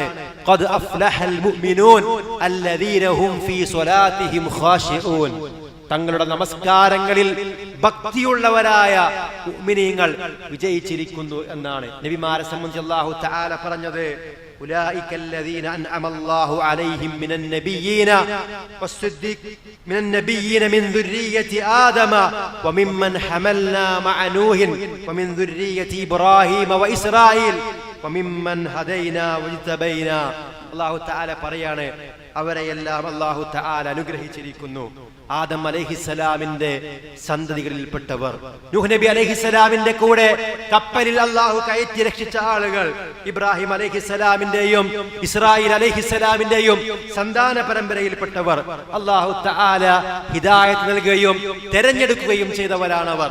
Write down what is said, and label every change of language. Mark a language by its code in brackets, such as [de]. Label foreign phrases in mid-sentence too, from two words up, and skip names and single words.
[ar] قد أفلح المؤمنون الذين هم في صلاتهم خاشعون, [ml] തങ്ങളുടെ നമസ്കാരങ്ങളിൽ ഭക്തിയുള്ളവരായ മുഅ്മിനീങ്ങൾ വിജയിച്ചിരിക്കുന്നു എന്നാണ് നബിമാരെ സംബന്ധിച്ച് [ar] الله تعالى [ml] പറഞ്ഞത്. [ar] ഉലൈക الذين انعم الله عليهم من النبيين والصديق من النبيين من ذرية آدم وممن حملنا مع نوح ومن ذرية إبراهيم وإسرائيل وممن هدينا واجتبينا. الله تعالى [ml] പറയാണ്, അവരെയെല്ലാം [ar] الله تعالى [ml] അനുഗ്രഹിച്ചിരിക്കുന്നു. ആദം അലൈഹിസ്സലാമിന്റെ സന്തതികളിൽപ്പെട്ടവർ, നൂഹ് നബി അലൈഹിസ്സലാമിന്റെ കൂടെ കപ്പലിൽ അല്ലാഹു കയറ്റി രക്ഷിച്ച ആളുകൾ, ഇബ്രാഹിം അലൈഹിസ്സലാമിന്റെയും ഇസ്രായേൽ അലൈഹിസ്സലാമിന്റെയും സന്താന പരമ്പരയിൽപ്പെട്ടവർ [ar] الله تعالى [ml] ഹിദായത്ത് നൽകുകയും തെരഞ്ഞെടുക്കുകയും ചെയ്തവരാണവർ.